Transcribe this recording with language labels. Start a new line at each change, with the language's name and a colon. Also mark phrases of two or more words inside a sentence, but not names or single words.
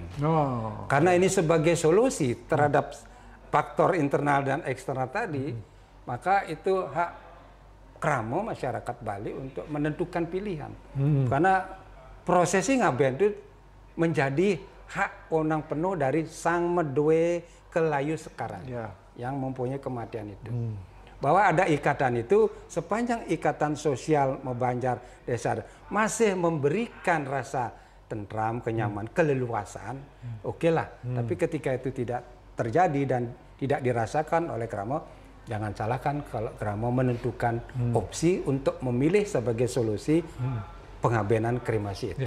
Indonesian: Karena ini sebagai solusi terhadap faktor internal dan eksternal tadi, maka itu hak kramo masyarakat Bali untuk menentukan pilihan. Karena prosesi ngaben itu menjadi hak onang penuh dari
Balinese: sang medue kelayu
Indonesian: sekarang yang mempunyai kematian itu. Bahwa ada ikatan itu, sepanjang ikatan sosial Mebanjar desa masih memberikan rasa tentram, kenyamanan, keleluasaan, oke lah. Tapi ketika itu tidak terjadi dan tidak dirasakan oleh kramo, jangan salahkan kalau kramo menentukan opsi untuk memilih sebagai solusi pengabenan kremasi itu.